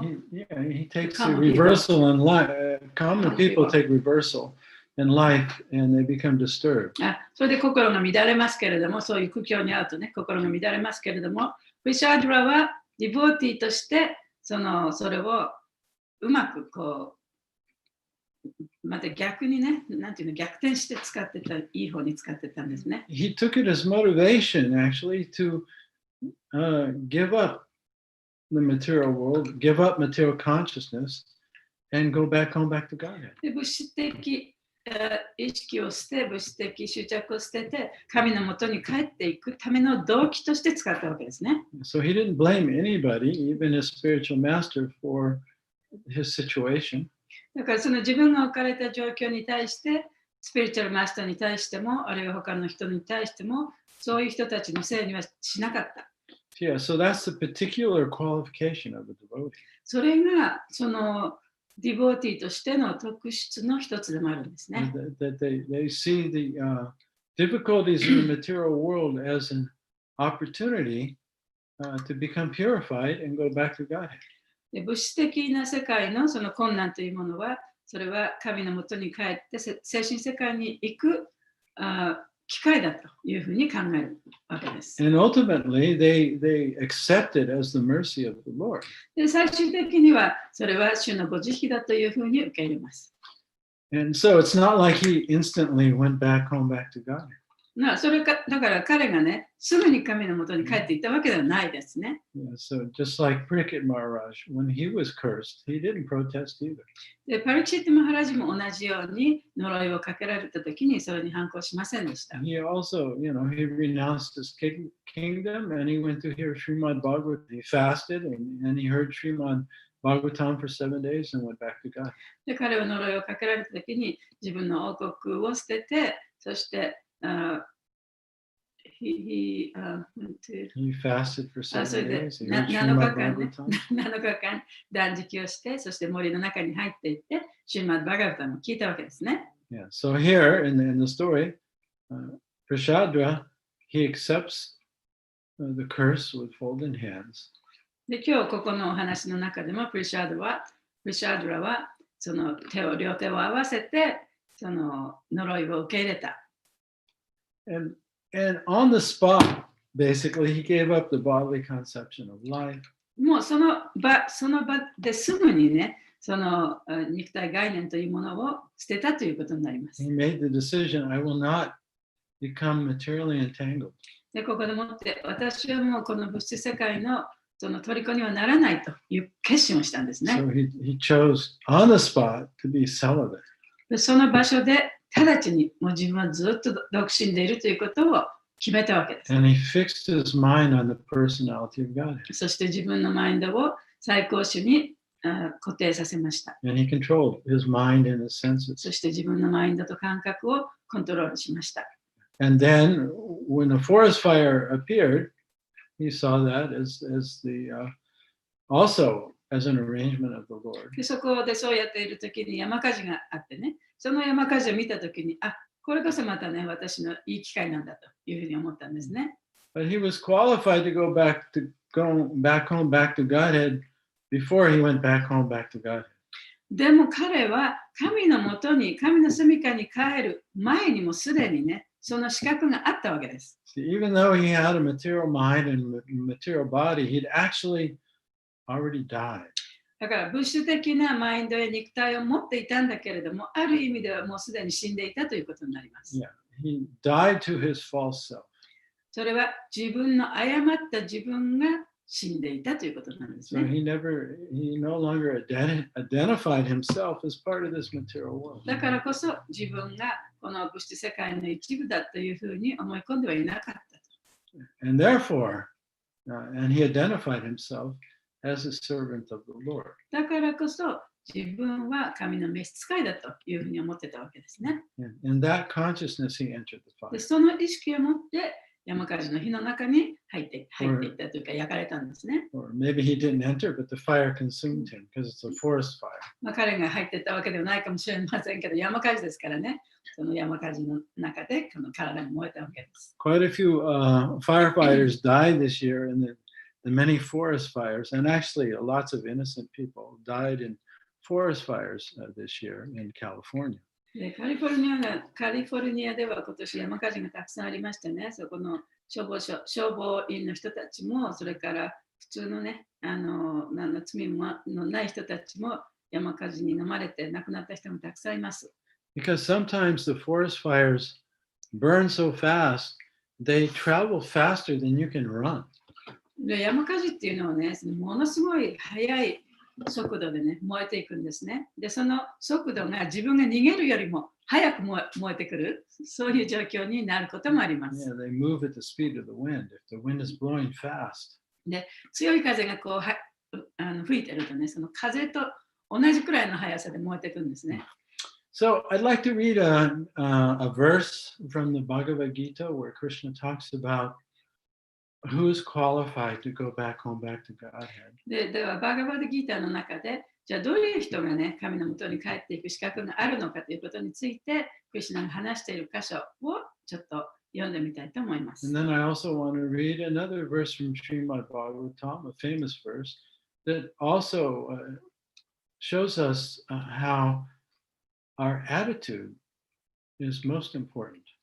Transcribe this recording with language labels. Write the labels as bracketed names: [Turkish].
[English] He takes a reversal in life. Common people take reversal in life and they become disturbed. [Japanese] それで心が乱れますけれども、そういう苦境に遭うとね、心が乱れますけれども、プリシャドラはディボーティーとしてそれをうまくこう、また逆にね、なんていうの、逆転して使ってた、いい方に使ってたんですね。 [English] He took it as motivation actually to give up the material world, give up material consciousness, and go back to Godhead. [Japanese] で、物質的意識を捨て、物質的執着を捨てて、神のもとに帰っていくための動機として使ったわけですね。 [English] So he didn't blame anybody, even his spiritual master, for his situation. [Japanese] だからその自分が置かれた状況に対して、スピリチュアルマスターに対しても、あるいは他の人に対しても、そういう人たちのせいにはしなかった。 [English] Yeah, so that's the particular qualification of a devotee. [Japanese] それがそのディボーティーとしての特質の一つでもあるんですね。 [English] That they see the difficulties in the material world as an opportunity to become purified and go back to God. [Japanese] で、物質的な世界のその困難というものは、それは神のもとに帰って精神世界に行く機会だというふうに考えるわけです。 [English] And ultimately, they accept it as the mercy of the Lord. [Japanese] で、最終的にはそれは主のご慈悲だというふうに受け入れます。 [English] And so it's not like he instantly went back to God. [Japanese] だから彼がね、すぐに神のもとに帰っていったわけではないですね。 [English] Yeah, so just like Pariksit Maharaj, when he was cursed, he didn't protest either. [Japanese] で、パリキシット・マハラジも同じように呪いをかけられたときにそれに反抗しませんでした。 [English] He also, he renounced his kingdom and he went to hear Srimad Bhagavatam. He fasted and he heard Srimad Bhagavatam for 7 days and went back to God. [Japanese] で、彼は呪いをかけられたときに自分の王国を捨てて、そしてhe [English] fasted for 7 days. [Japanese] 7日間断食をして、そして森の中に入っていって、シューマッド・バガバタムを聞いたわけですね。 [English] Yeah, so here in the story, Prashadra, he accepts the curse with folded hands. [Japanese] で、今日ここのお話の中でもプリシャドラはその両手を合わせて、その呪いを受け入れた。 [English] And on the spot, basically, he gave up the bodily conception of life. [Japanese] もうその場ですぐにね、その肉体概念というものを捨てたということになります。 [English] He made the decision, I will not become materially entangled. [Japanese] で、ここでもって私はもうこの物質世界のその虜にはならないという決心をしたんですね。 [English] So he chose on the spot to be celibate. [Japanese] で、その場所で直ちにもう自分はずっと独身でいるということを決めたわけです。 [English] And he fixed his mind on the personality of God. [Japanese] そして自分のマインドを最高種に固定させました。 [English] And he controlled his mind and his senses. [Japanese] そして自分のマインドと感覚をコントロールしました。 [English] And then when the forest fire appeared, he saw that as also as an arrangement of the Lord. [Japanese] でそこでそうやっているときに山火事があってね、その山火事を見たときに、あ、これこそまたね、私のいい機会なんだというふうに思ったんですね。 [English] But he was qualified to go back home, back to Godhead before he went back home, back to Godhead. [Japanese] でも彼は神のもとに、神の住処に帰る前にもすでにね、その資格があったわけです。 [English] See, even though he had a material mind and material body, he'd actually already died. [Japanese] だから物質的なマインドや肉体を持っていたんだけれども、ある意味ではもうすでに死んでいたということになります。 [English] Yeah, he died to his false self. [Japanese] それは自分の誤った自分が死んでいたということなんです [English] So [Japanese] ね。 [English] he no longer identified himself as part of this material world. [Japanese] だからこそ自分がこの物質世界の一部だというふうに思い込んではいなかったと。 [English] And therefore, and he identified himself as a servant of the Lord. [Japanese] だからこそ自分は神の召使いだというふうに思ってたわけですね。 [English] And in that consciousness, he entered the [Japanese] で [English] fire. [Japanese] その意識を持って山火事の火の中に入っていったというか焼かれたんですね。 [English] Or maybe he didn't enter, but the fire consumed him because it's a forest fire. [Japanese] まあ、彼が入っていったわけではないかもしれませんけど、山火事ですからね、その山火事の中でこの体が燃えたわけです。 [English] Quite a few firefighters died this year in the many forest fires, and actually lots of innocent people died in forest fires this year in California. [Japanese] でカリフォルニアでは今年山火事がたくさんありましてね、そこの消防員の人たちも、それから普通のね、何の罪ものない人たちも山火事に飲まれて亡くなった人もたくさんいます。 [English] Because sometimes the forest fires burn so fast, they travel faster than you can run. [Japanese] で山火事っていうのはね、ものすごい速い速度でね、燃えていくんですね。で、その速度が自分が逃げるよりも早く燃えてくる、そういう状況になることもありま [English] Yeah, [Japanese] す。 [English] they move at the speed of the wind. If the wind is blowing fast, [Japanese] 強い風がこう吹いてるとね、その風と同じくらいの速さで燃えていくんですね。 [English] so I'd like to read a verse from the Bhagavad Gita where Krishna talks about who's qualified to go back home, back to Godhead. [Japanese] では、バーガバードギーターの中で、じゃあどういう人がね、神のもとに帰っていく資格があるのかということについて、クリシュナが話している箇所をちょっと読んでみたいと思います。 [English] And then I also want to read another verse from Srimad Bhagavatam, a famous verse, that also shows us how our attitude is most important.